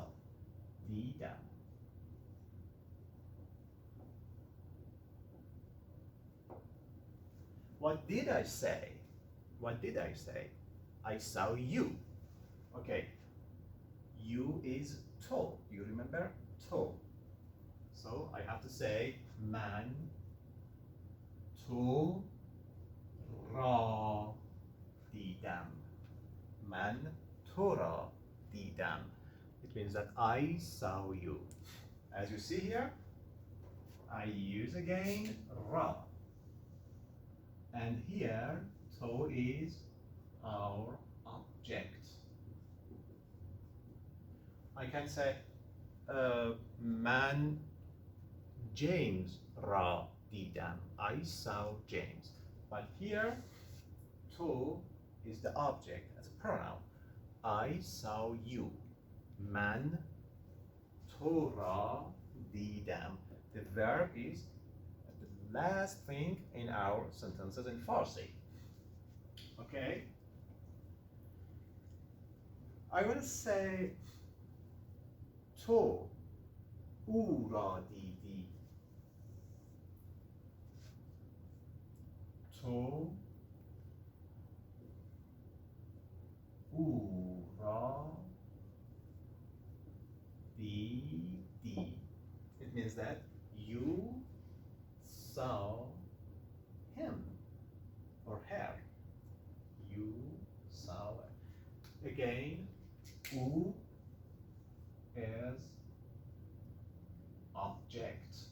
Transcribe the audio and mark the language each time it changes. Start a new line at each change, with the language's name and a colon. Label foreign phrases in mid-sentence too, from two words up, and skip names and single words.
English: دیدم. What did I say? What did I say? I saw you. Okay. You is to. You remember? To. So I have to say
Persian: من تو را دیدم. من تو را دیدم.
English: It means that I saw you. As you see here, I use again را. And here, to is our object. I can say
Persian: من James را دیدم.
English: I saw James. But here, to is the object as a pronoun. I saw you.
Persian: من تو را دیدم.
English: The verb is the last thing in our sentences in Farsi. Okay? I will say
Persian: تو او را دیدی. تو او را دیدی.
English: It means that you saw him or her. You saw it. Again, u is object.